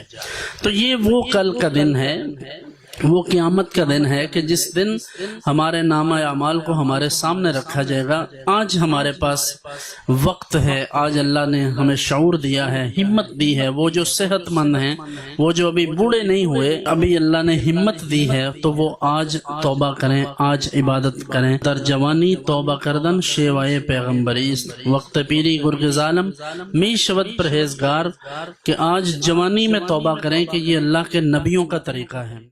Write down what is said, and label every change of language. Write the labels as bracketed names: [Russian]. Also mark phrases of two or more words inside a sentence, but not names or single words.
[Urdu] تو یہ وہ کل کا دن ہے، وہ قیامت کا دن ہے کہ جس دن ہمارے نامہ اعمال کو ہمارے سامنے رکھا جائے گا۔ آج ہمارے پاس وقت ہے، آج اللہ نے ہمیں شعور دیا ہے، ہمت دی ہے۔ وہ جو صحت مند ہیں، وہ جو ابھی بوڑھے نہیں ہوئے، ابھی اللہ نے ہمت دی ہے، تو وہ آج توبہ کریں، آج عبادت کریں۔ [Persian] در جوانی توبہ کردن شیوائے پیغمبری است، وقت پیری گرگ ظالم می شود پرہیزگار، [Urdu] کہ آج جوانی میں توبہ کریں کہ یہ اللہ کے نبیوں کا طریقہ ہے۔